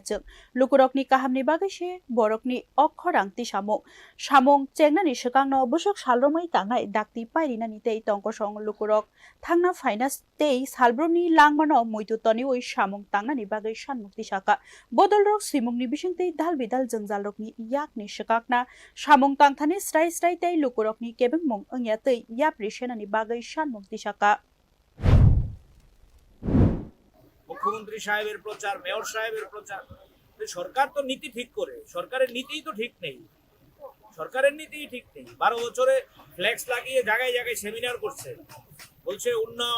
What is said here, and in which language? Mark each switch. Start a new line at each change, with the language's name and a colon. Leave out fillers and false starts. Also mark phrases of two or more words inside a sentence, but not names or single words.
Kok Borok: chung lukurokni kahamni bagai se borokni okkhorang tisamung samung chengnani swkangno busuk salromai tangnai dakti pairinani tei tongkosong lukurok thangna finance tei salbrumni langmano muitu tonioi samung tangnani bagai sanmukti saka bodolrok simungni bisingtei dalbidal jengjal-rokni yakni swkakna samung tangthani srai tei lukurokni kebengmung ongya tei yapri senani bagai sanmukti saka
Bangla: মুখ্যমন্ত্রী সাহেবের প্রচার মেয়র সাহেবের প্রচার সরকার তো নীতি ঠিক করে সরকারের নীতিই তো ঠিক নেই সরকারের নীতিই ঠিক নেই 12 বছরে ফ্লেক্স লাগিয়ে জায়গায় জায়গায় সেমিনার করছে বলছে উন্নয়ন